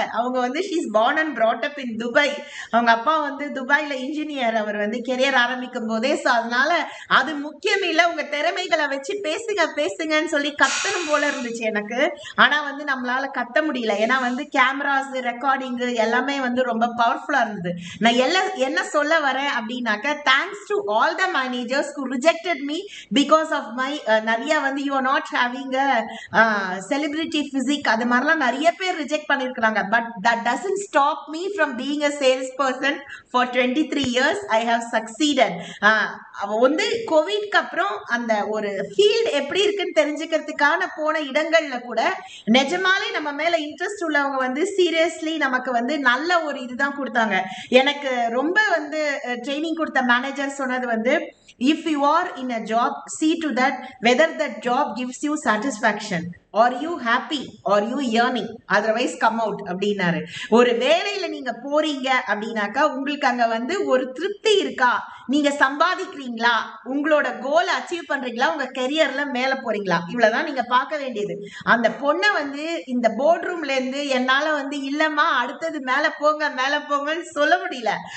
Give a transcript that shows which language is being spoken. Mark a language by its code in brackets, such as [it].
[ta] அவங்க வந்து [en] she's born and brought up in [ta] Dubai. அவங்க அப்பா வந்து துபாயில இன்ஜினியர், அவர் வந்து கெரியர் ஆரம்பிக்கும் போதே. ஸோ அதனால அது முக்கியம் இல்லை, உங்க திறமைகளை வச்சு பேசுங்கன்னு சொல்லி கத்தணும் போல இருந்துச்சு எனக்கு. ஆனா வந்து நம்மளால கத்த முடியல, ஏன்னா வந்து கேமராஸ், ரெக்கார்டிங் எல்லாமே வந்து ரொம்ப பவர்ஃபுல்லா இருந்தது. நான் என்ன சொல்ல வரேன் அப்படின்னாக்க, [en] thanks to all the managers who rejected me because of my [ta] நிறைய வந்து [en] you are not having a celebrity physique. [ta] அது மாதிரிலாம் நிறைய பேர் ரிஜெக்ட் பண்ணிருக்காங்க. [en] But that doesn't stop me from being a salesperson for 23 years. I have succeeded. [ta] வந்து கோவிட்க்கு அப்புறம் அந்த ஒரு ஃபீல்ட் எப்படி இருக்குன்னு தெரிஞ்சுக்கிறதுக்கான போன இடங்கள்ல கூட நிஜமாலே நம்ம மேல இன்ட்ரெஸ்ட் உள்ளவங்க வந்து சீரியஸ்லி நமக்கு வந்து நல்ல ஒரு இதுதான் கொடுத்தாங்க. எனக்கு ரொம்ப வந்து ட்ரைனிங் கொடுத்த மேனேஜர் சொன்னது வந்து, [en] if you are in a job, see to that whether that job gives you satisfaction. Are you happy? Are you yearning? Otherwise come out அப்படின்னாரு. [ta] ஒரு வேலையில நீங்க போறீங்க அப்படின்னாக்கா உங்களுக்கு அங்க வந்து ஒரு திருப்தி இருக்கா, நீங்க சம்பாதிக்கிறீங்களா, உங்களோட கோலை அச்சீவ் பண்றீங்களா, உங்க கெரியர்ல மேல போறீங்களா, இவ்வளவுதான் நீங்க பார்க்க வேண்டியது. அந்த பொண்ணை வந்து இந்த போர்ட் ரூம்ல இருந்து என்னால வந்து இல்லம்மா அடுத்தது மேல போங்கன்னு சொல்ல முடியல.